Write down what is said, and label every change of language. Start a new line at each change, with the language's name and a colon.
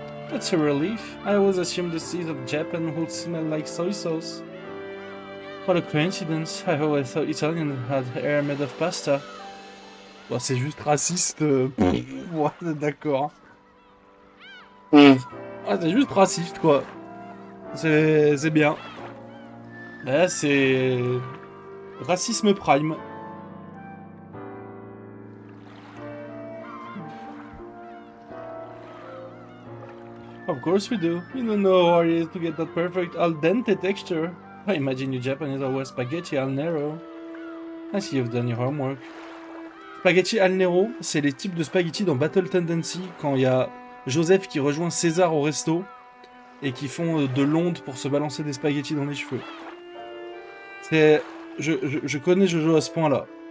English: That's a relief. I always assumed the seas of Japan would smell like soy sauce. What a coincidence. I always thought Italians had hair made of pasta.
French: Bon, c'est juste raciste. Ouais, d'accord. Ah, c'est juste raciste, quoi. C'est bien. Là, c'est... Racisme prime.
English: Of course we do. You don't know how hard it is to get that perfect al dente texture. I imagine you Japanese always spaghetti al nero. I see you've done your homework.
French: Spaghetti al nero, c'est les types de spaghetti dans Battle Tendency quand il y a Joseph qui rejoint César au resto et qui font de l'onde pour se balancer des spaghettis dans les cheveux. C'est... Je connais Jojo à ce point-là.